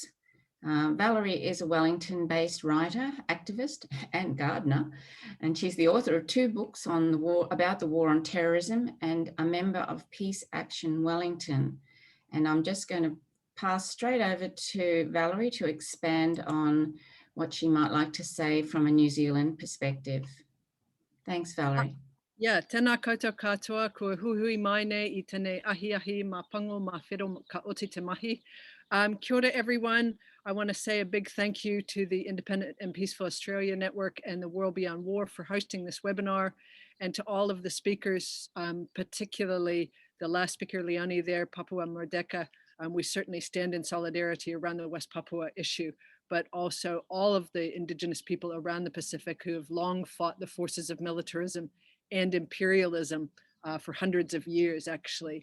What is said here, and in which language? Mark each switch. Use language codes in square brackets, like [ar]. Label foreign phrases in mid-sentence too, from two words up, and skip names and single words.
[en] Valerie is a Wellington-based writer, activist, and gardener, and she's the author of 2 books on the war, about the war on terrorism, and a member of Peace Action Wellington. And I'm just going to pass straight over to Valerie to expand on what she might like to say from a New Zealand perspective. Thanks, Valerie. Yeah, [mi] tēnā koutou katoa, kua huhui mai nei I tēnei ahi ma pango ma whiro ka oti te mahi. Kia ora everyone. [en] I want to say a big thank you to the Independent and Peaceful Australia Network and the World Beyond War for hosting this webinar, and to all of the speakers, particularly the last speaker, Leonie there, [id] Papua Merdeka. [en] We certainly stand in solidarity around the West Papua issue, but also all of the Indigenous people around the Pacific who have long fought the forces of militarism and imperialism for hundreds of years, actually.